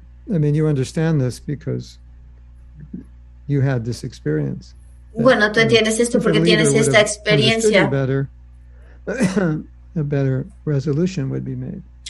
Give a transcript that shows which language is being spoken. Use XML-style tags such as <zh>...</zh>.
<en>I mean, you understand this because you had this experience.</en> <es>Bueno, tú entiendes esto porque tienes esta experiencia.</es> <en>A better resolution would be made.</en>